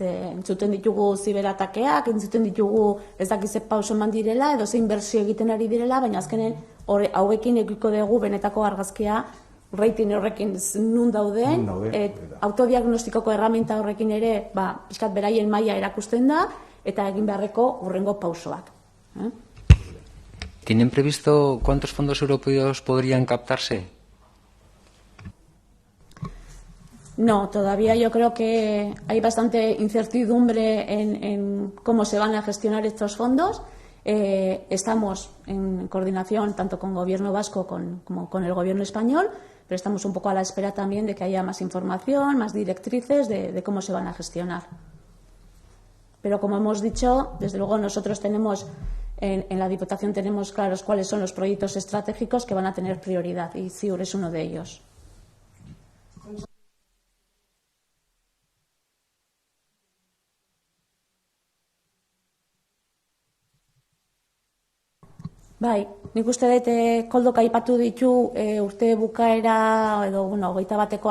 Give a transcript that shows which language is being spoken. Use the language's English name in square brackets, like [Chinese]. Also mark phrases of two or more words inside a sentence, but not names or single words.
[Basque] Entzuten ditugu ziberatakeak, entzuten ditugu ez dakize pauso eman direla, edo zein inbertsio egiten ari direla, baina azkenen hauekin edukiko dugu benetako argazkia rating horrekin nun dauden, autodiagnostikoko erraminta horrekin ere, pixkat beraien maila erakusten da, eta egin beharreko hurrengo pausoak. [Spanish] ¿Tienen previsto cuántos fondos europeos podrían captarse? No, todavía yo creo que hay bastante incertidumbre en cómo se van a gestionar estos fondos. Estamos en coordinación tanto con el Gobierno vasco como con el Gobierno español, pero estamos un poco a la espera también de que haya más información, más directrices de cómo se van a gestionar. Pero como hemos dicho, desde luego nosotros tenemos, en la Diputación tenemos claros cuáles son los proyectos estratégicos que van a tener prioridad y CIUR es uno de ellos. [Basque] Bai, nik uste dut Koldok aipatu ditu urte bukaera edo 21.